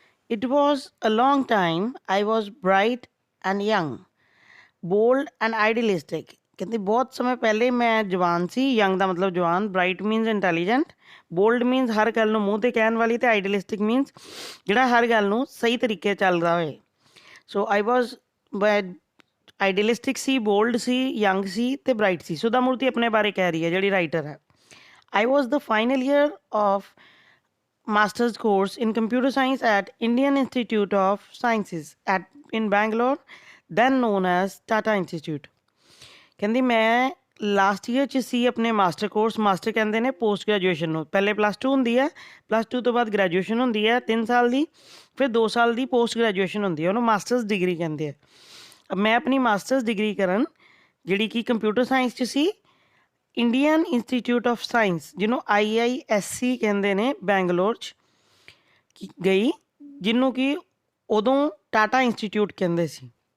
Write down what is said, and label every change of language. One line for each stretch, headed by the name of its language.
English: It was a long time I was bright and young, bold and idealistic.
Punjabi: ਕਹਿੰਦੀ ਬਹੁਤ ਸਮੇਂ ਪਹਿਲੇ ਮੈਂ ਜਵਾਨ ਸੀ। ਯੰਗ ਦਾ ਮਤਲਬ ਜਵਾਨ, bright means intelligent, bold means ਹਰ ਗੱਲ ਨੂੰ ਮੂੰਹ 'ਤੇ ਕਹਿਣ ਵਾਲੀ, ਅਤੇ ਆਈਡੀਅਲਿਸਟਿਕ ਮੀਨਸ ਜਿਹੜਾ ਹਰ ਗੱਲ ਨੂੰ ਸਹੀ ਤਰੀਕੇ ਚੱਲਦਾ ਹੋਏ।
English: so I was idealistic
Punjabi: ਸੀ, ਬੋਲਡ ਸੀ, ਯੰਗ ਸੀ ਅਤੇ ਬ੍ਰਾਈਟ ਸੀ। ਸੁਧਾ ਮੂਰਤੀ ਆਪਣੇ ਬਾਰੇ ਕਹਿ ਰਹੀ ਹੈ ਜਿਹੜੀ ਰਾਈਟਰ ਹੈ।
English: I was the final year of master's course in computer science at Indian Institute of Sciences in Bangalore, then known as Tata Institute.
Punjabi: ਕਹਿੰਦੀ ਮੈਂ ਲਾਸਟ ਈਅਰ 'ਚ ਸੀ ਆਪਣੇ ਮਾਸਟਰ ਕੋਰਸ। ਮਾਸਟਰ ਕਹਿੰਦੇ ਨੇ ਪੋਸਟ ਗ੍ਰੈਜੂਏਸ਼ਨ ਨੂੰ। ਪਹਿਲੇ +2 ਹੁੰਦੀ ਹੈ, +2 ਤੋਂ ਬਾਅਦ ਗ੍ਰੈਜੂਏਸ਼ਨ ਹੁੰਦੀ ਹੈ 3 ਸਾਲ ਦੀ, ਫਿਰ 2 ਸਾਲ ਦੀ ਪੋਸਟ ਗ੍ਰੈਜੂਏਸ਼ਨ ਹੁੰਦੀ ਹੈ, ਉਹਨੂੰ ਮਾਸਟਰਸ ਡਿਗਰੀ ਕਹਿੰਦੇ ਆ। ਮੈਂ ਆਪਣੀ ਮਾਸਟਰਸ ਡਿਗਰੀ ਕਰਨ ਜਿਹੜੀ ਕਿ ਕੰਪਿਊਟਰ ਸਾਇੰਸ 'ਚ ਸੀ, ਇੰਡੀਅਨ ਇੰਸਟੀਚਿਊਟ ਆਫ ਸਾਇੰਸ ਜਿਹਨੂੰ IISC ਕਹਿੰਦੇ ਨੇ, ਬੈਂਗਲੌਰ 'ਚ ਗਈ, ਜਿਹਨੂੰ ਕਿ ਉਦੋਂ ਟਾਟਾ ਇੰਸਟੀਚਿਊਟ ਕਹਿੰਦੇ ਸੀ।